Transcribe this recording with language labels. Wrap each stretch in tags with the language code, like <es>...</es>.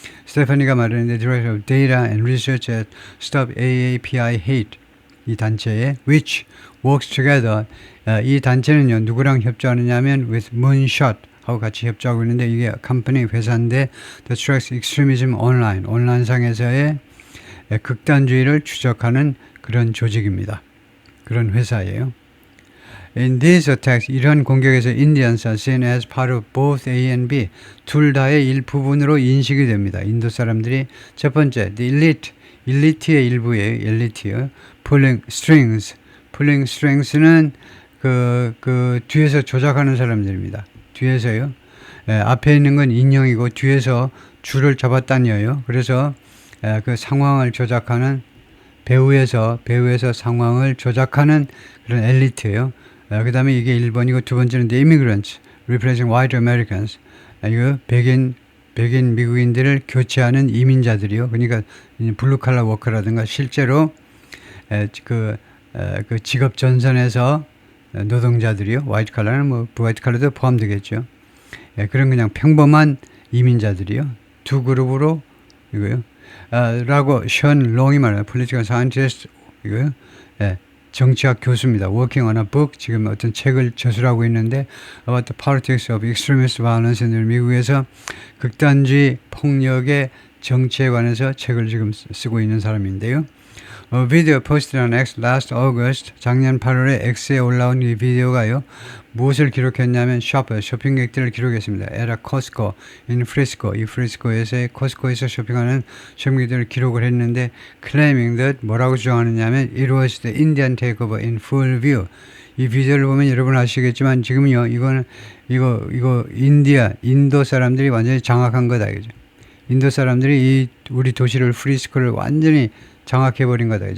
<ko>스테파니가 말하는데</ko> <en>Director of Data and Research at Stop AAPI Hate,</en> <ko>이 단체에</ko> <en>which works together,</en> <ko>이 단체는요 누구랑 협조하느냐 하면 with Moonshot 하고 같이 협조하고 있는데 이게 컴퍼니 회사인데</ko> <en>The Tracks Extremism Online,</en> <ko>온라인상에서의 극단주의를 추적하는 그런 조직입니다. 그런 회사예요.</ko> <en>In these attacks,</en> <ko>이러한 공격에서</ko> <en>Indians are seen as part of both A and B,</en> <ko>둘 다의 일부분으로 인식이 됩니다. 인도 사람들이 첫 번째, the elite의 일부예요. 엘리트요. Pulling strings는 그 뒤에서 조작하는 사람들입니다. 뒤에서요. 앞에 있는 건 인형이고 뒤에서 줄을 잡았다니요. 그래서 그 상황을 조작하는 배후에서 상황을 조작하는 그런 엘리트예요. 그 다음에 이게 1번이고 두 번째는</ko> <en>The Immigrants Replacing White Americans.</en> <ko>이거 백인 미국인들을 교체하는 이민자들이요. 그러니까 블루칼라 워커라든가 실제로 그 직업 전선에서 노동자들이요. 화이트 칼라는 뭐 화이트 칼라도 포함되겠죠. 그런 그냥 평범한 이민자들이요. 두 그룹으로 이거요. 라고 션 롱이 말해요.</ko> <en>Political Scientist</en> <ko>이거요. 정치학 교수입니다.</ko> <en>Working on a book.</en> <ko>지금 어떤 책을 저술하고 있는데</ko> <en>About the Politics of Extremist Violence.</en> <ko>미국에서 극단주의 폭력의 정치에 관해서 책을 지금 쓰고 있는 사람인데요. 비디오 포스트</ko> <en>on X last August.</en> <ko>작년 8월에 X에 올라온 이 비디오가요. 무엇을 기록했냐면 쇼핑객들을 기록했습니다.</ko> <en>At a Costco in Frisco.</en> <ko>이 프리스코에서의 코스코에서 쇼핑하는 쇼핑객들을 기록을 했는데</ko> <en>claiming that</en> <ko>뭐라고 주장하느냐면</ko> <en>It was the Indian takeover in full view.</en> <ko>이 비디오를 보면 여러분 아시겠지만 지금요. 이거 인도 사람들이 완전히 장악한 거다. 그죠? 인도 사람들이 이 우리 도시를 프리스코를 완전히 장악해버린 거다.</ko>